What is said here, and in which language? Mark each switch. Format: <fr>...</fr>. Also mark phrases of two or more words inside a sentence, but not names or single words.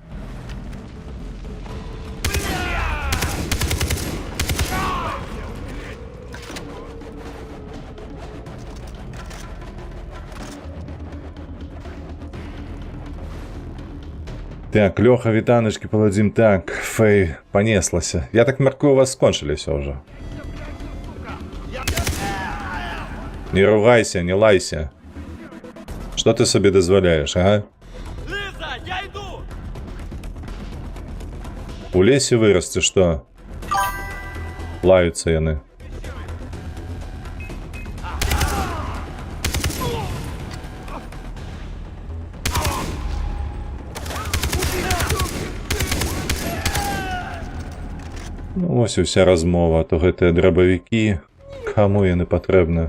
<be>Так, Лёха, вітаначкі, паладзім. Так, Фэй панеслася. Я так мяркую, у вас скончыліся ўжо. Не ругайся, не лайся. Што ты сабе дазваляеш, а?</be> <ru>Лиза, я иду!</ru> <be>У лесе вырасце, што? Лаюцца яны. Ну, вось і ўся размова, а то гэтыя драбавікі, каму яны патрэбны?</be>